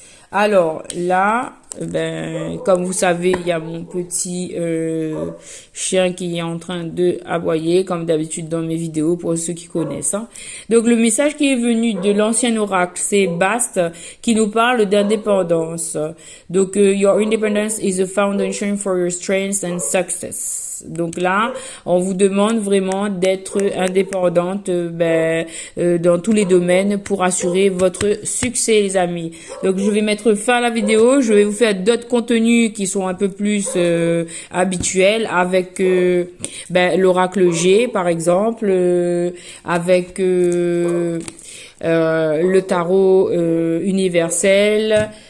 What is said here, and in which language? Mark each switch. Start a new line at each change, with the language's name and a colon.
French: Alors là, ben, comme vous savez, il y a mon petit chien qui est en train de aboyer, comme d'habitude dans mes vidéos, pour ceux qui connaissent. Hein. Donc le message qui est venu de l'ancien oracle, c'est Bast, qui nous parle d'indépendance.
English: Donc, your independence is a foundation for your strength and success.
French: Donc là, on vous demande vraiment d'être indépendante dans tous les domaines pour assurer votre succès, les amis. Donc je vais mettre fin à la vidéo. Je vais vous faire d'autres contenus qui sont un peu plus habituels avec l'oracle G, par exemple, avec le tarot universel.